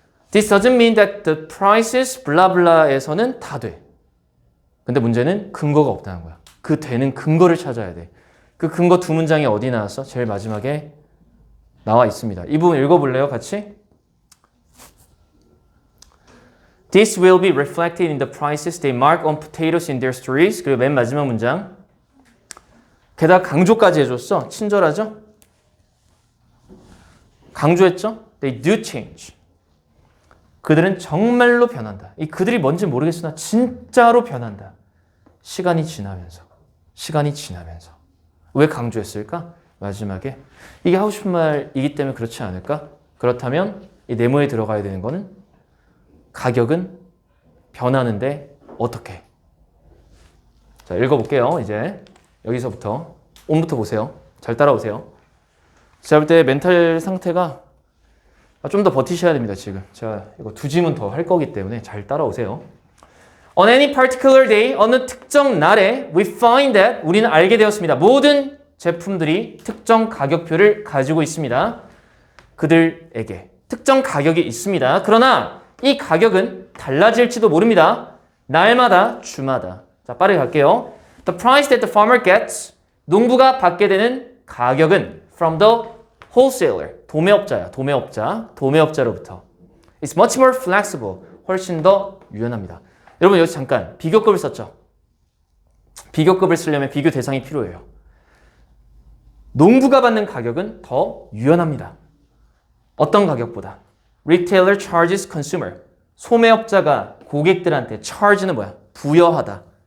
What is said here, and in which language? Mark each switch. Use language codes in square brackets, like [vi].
[en] This doesn't mean that the prices blah blah [ko] 에서는 다 돼. 근데 문제는 근거가 없다는 거야. 그 되는 근거를 찾아야 돼. 그 근거 두 문장이 어디 나왔어? 제일 마지막에 나와 있습니다. 이 부분 읽어볼래요? 같이? [en] This will be reflected in the prices they mark on potatoes in their stores. [ko] 그리고 맨 마지막 문장. 게다가 강조까지 해줬어. 친절하죠? 강조했죠? [en] They do change. [ko] 그들은 정말로 변한다. 이 그들이 뭔지 모르겠으나 진짜로 변한다. 시간이 지나면서. 시간이 지나면서. 왜 강조했을까? 마지막에 이게 하고 싶은 말이기 때문에 그렇지 않을까? 그렇다면 이 네모에 들어가야 되는 거는 가격은 변하는데 어떻게? 자, 읽어볼게요. 이제 여기서부터 온부터 보세요. 잘 따라오세요. 제가 볼 때 멘탈 상태가 좀 더 버티셔야 됩니다. 지금 제가 이거 두 지문 더 할 거기 때문에 잘 따라오세요. [en] On any particular day, [ko] 어느 특정 날에 [en] we find that [ko] 우리는 알게 되었습니다. 모든 제품들이 특정 가격표를 가지고 있습니다. 그들에게 특정 가격이 있습니다. 그러나 이 가격은 달라질지도 모릅니다. 날마다, 주마다. 자, 빠르게 갈게요. [en] The price that the farmer gets, [ko] 농부가 받게 되는 가격은 [en] from the wholesaler, [ko] 도매업자야, 도매업자로부터. [en] It's much more flexible, [ko] 훨씬 더 유연합니다. 여러분 여기서 잠깐 비교급을 썼죠? 비교급을 쓰려면 비교 대상이 필요해요. 농부가 받는 가격은 더 유연합니다. 어떤 가격보다? [en] Retailer charges consumer. [ko] 소매업자가 고객들한테 charge는 뭐야? 부여하다.